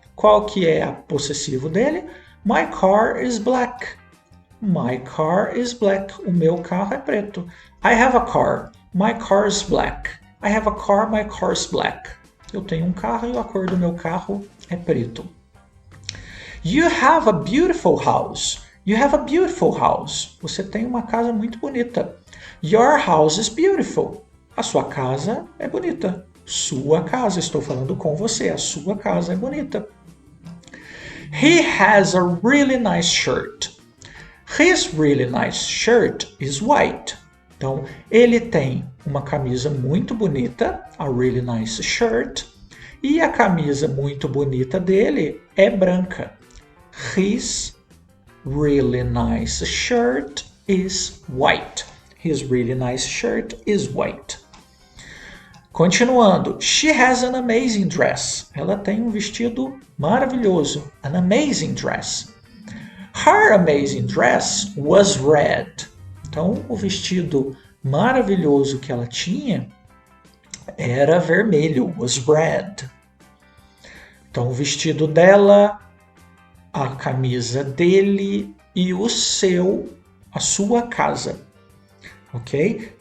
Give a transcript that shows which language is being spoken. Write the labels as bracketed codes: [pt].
[pt] Qual que é o possessivo dele? [en] My car is black. My car is black. [pt] O meu carro é preto. [en] I have a car. My car is black. I have a car. My car is black. [pt] Eu tenho um carro e a cor do meu carro é preto. [en] You have a beautiful house. You have a beautiful house. [pt] Você tem uma casa muito bonita. [en] Your house is beautiful. [pt] A sua casa é bonita. Sua casa, estou falando com você, a sua casa é bonita. [en] He has a really nice shirt. His really nice shirt is white. [pt] Então, ele tem uma camisa muito bonita, [en] a really nice shirt, [pt] e a camisa muito bonita dele é branca. [en] His really nice shirt is white. His really nice shirt is white. [pt] Continuando. [en] She has an amazing dress. [pt] Ela tem um vestido maravilhoso. [en] An amazing dress. Her amazing dress was red. [pt] Então, o vestido maravilhoso que ela tinha era vermelho. [en] Was red. [pt] Então, o vestido dela, a camisa dele e a sua casa. Ok?